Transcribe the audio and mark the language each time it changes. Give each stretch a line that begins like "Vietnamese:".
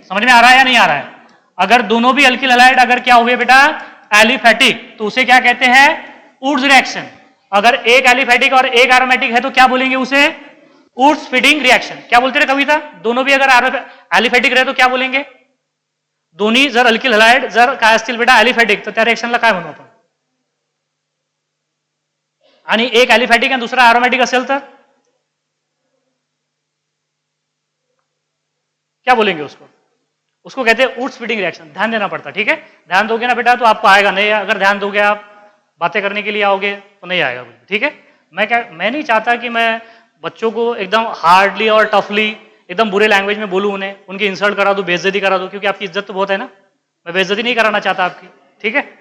Hindi: समझ में आ रहा है या नहीं आ रहा है? अगर दोनों भी अल्किल हलाइड अगर क्या हुए बेटा? एलिफेटिक, तो उसे क्या कहते हैं? Wurtz reaction. अगर एक एलिफेटिक और एक एरोमेटिक है तो क्या बोलेंगे उसे? Wurtz fitting reaction. क्या बोलते रहे कविता? दोनों भी अगर एलिफेटिक रहे तो क्या बोलेंगे?
Marathi: दोन्ही जर अल्किल हलाइड जर काय असतील बेटा एलिफेटिक, तर त्या रिएक्शनला काय म्हणू आपण? आणि एक एलिफेटिक आणि दुसरा एरोमेटिक असेल तर
Hindi: क्या बोलेंगे उसको? उसको कहते हैं ऊर्ज फीडिंग रिएक्शन। ध्यान देना पड़ता, ठीक है, ध्यान दोगे ना बेटा तो आपको आएगा, नहीं अगर ध्यान दोगे आप बातें करने के लिए आओगे तो नहीं आएगा, ठीक है। मैं नहीं चाहता कि मैं बच्चों को एकदम हार्डली और टफली एकदम बुरे लैंग्वेज में बोलूं, उन्हें उनकी इंसल्ट करा दूं, बेइज्जती करा दूं, क्योंकि आपकी इज्जत तो बहुत है ना, मैं बेइज्जती नहीं कराना चाहता आपकी, ठीक है।